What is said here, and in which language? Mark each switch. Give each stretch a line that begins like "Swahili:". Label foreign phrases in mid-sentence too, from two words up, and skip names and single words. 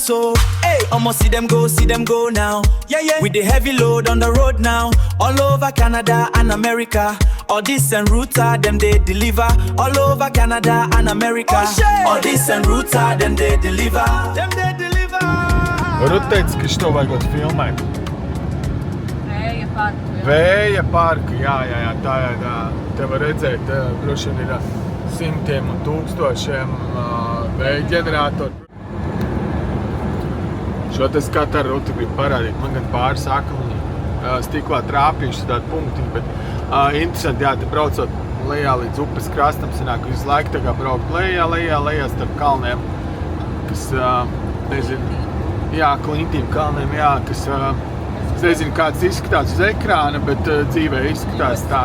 English: So, hey, almost see them go now. Yeah, yeah. With the heavy load on the road now. All over Canada and America. Aldis and Ruta, them they deliver. All over Canada and America. Aldis and Ruta, them they deliver. Them they deliver.
Latvian: Ruta teica, ka šito vajagot filmēt. Vēja parka, jā, tā te var redzēt, droši vien ir simtiem un tūkstošiem vēja ģeneratoru. Šo te skatu ar Rutu gribu parādīt, man gan pāris akliņi stiklā trāpījuši tādi punktiņi, bet interesanti, jā, te braucot lejā līdz upes krastam, sanāk visu laiku tā kā braukt lejā starp kalniem, kas, nezinu, jā, klintīm kalniem, jā, kas, es nezinu, kāds izskatās uz ekrāna, bet dzīvē izskatās tā.